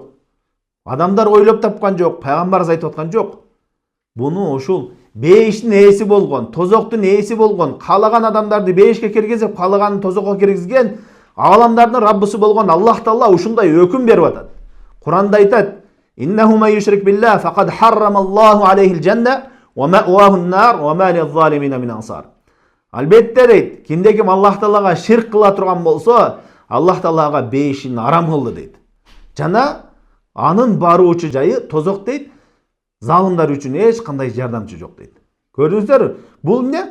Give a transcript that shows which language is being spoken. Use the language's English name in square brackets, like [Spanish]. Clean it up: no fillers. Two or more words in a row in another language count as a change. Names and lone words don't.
[Kyrgyz] Адамдар ойлоп тапкан жок, пайгамбарыбыз айтып аткан жок. Буну ушул бейиштин ээси болгон, тозоктун ээси болгон, каалаган адамдарды бейишке киргизип, каалаганын тозокко киргизген аламдардын Раббысы болгон Аллах Таала ушундай өкүм берип атат. Куранда айтат: [Arabic] "إنه ما يشرك بالله فقد حرم الله عليه الجنة ومأواه النار وما للظالمين من أنصار." [Kyrgyz] Албетте дейт, кимде ким Аллах Таалага ширк кыла турган болсо, Аллах Таалага бейишин арам кылды дейт. Жана анын баруучу жайы тозок дейт. Залымдар үчүн эч кандай жардамчы жок дейт. Көрдүңүздөр, бул эмне?